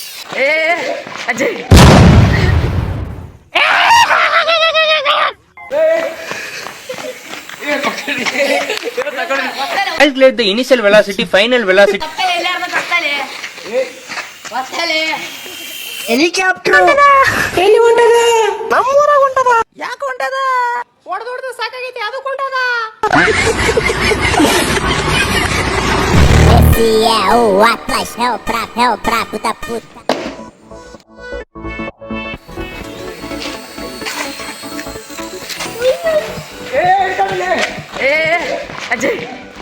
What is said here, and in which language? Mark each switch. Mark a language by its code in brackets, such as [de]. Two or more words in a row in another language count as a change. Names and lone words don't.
[kn] ಏ ಅಜಯ್ [en] Calculate the initial velocity, final velocity. [kn] ಹೆಲಿಕಾಪ್ಟರ್ ಎಲ್ಲಿ ಹೊಂಟದ? ನಮ್ಮೂರಾಗ ಹೊಂಟದ. ಯಾಕೆ ಹೊಂಟದ? ಹೊಡೆದು ಸಾಕಾಗೈತಿ ಅದು ಹೊಂಟದ. [pt] Esse é o Atlas, é o brabo da puta. [kn] ಏ ಅಜಯ್